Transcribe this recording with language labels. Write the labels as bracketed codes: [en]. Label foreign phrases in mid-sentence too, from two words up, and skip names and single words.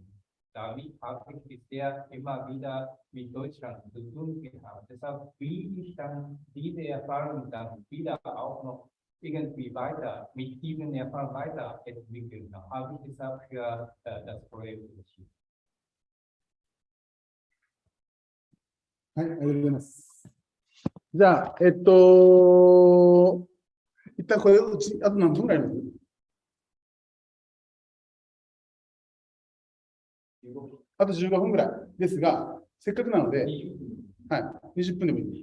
[de] Damit habe ich bisher immer wieder mit Deutschland zu tun gehabt. Deshalb will ich dann diese Erfahrung dann wieder auch noch irgendwie weiter, mit diesen Erfahrungen weiterentwickeln. Da habe ich deshalb für das Projekt entschieden. [ja] はい、ありがとうございます。じゃあ、一旦これ、うち、あと何分ぐらいあります？あと15分ぐらいですが、せっかくなので、はい、20分でもいい。